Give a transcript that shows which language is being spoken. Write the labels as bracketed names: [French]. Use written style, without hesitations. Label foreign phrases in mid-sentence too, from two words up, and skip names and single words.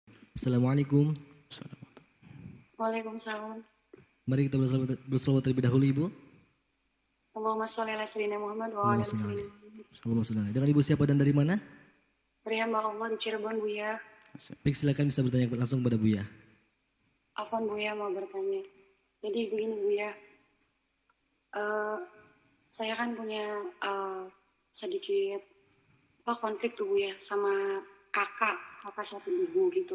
[Indonesian] Assalamualaikum. Waalaikumsalam. Mari kita berselawat terlebih dahulu Ibu. [Arabic] اللهم صل على سيدنا محمد وعلى Allahumma ali sholli sayyidina alaihi. Muhammad. اللهم صل عليه. [Indonesian] Dengan Ibu siapa dan dari mana? Dari hamba Allah di Cirebon, Buya. Baik, silakan bisa bertanya langsung kepada Buya. Afwan Buya mau bertanya. Jadi begini Buya. Saya kan punya sedikit konflik tuh Buya sama kakak satu ibu gitu.